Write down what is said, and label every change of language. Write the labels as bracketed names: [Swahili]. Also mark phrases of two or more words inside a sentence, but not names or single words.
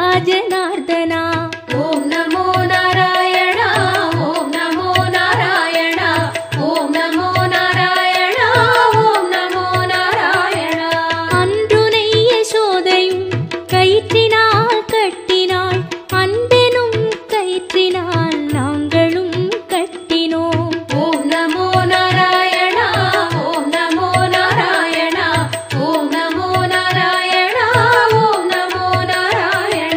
[Sanskrit] जनार्दना ओम नमो नारायण ओम नमो नारायण ओम नमो नारायण ओम नमो नारायण [Tamil] அன்றுனை யசோதையும் கயிற்றினால் கட்டினாள் அன்பெனும் கயிற்றினால் நாங்களும் கட்டினோம் [Sanskrit] ॐ नमो नारायण ॐ नमो नारायण ॐ नमो नारायण ॐ नमो नारायण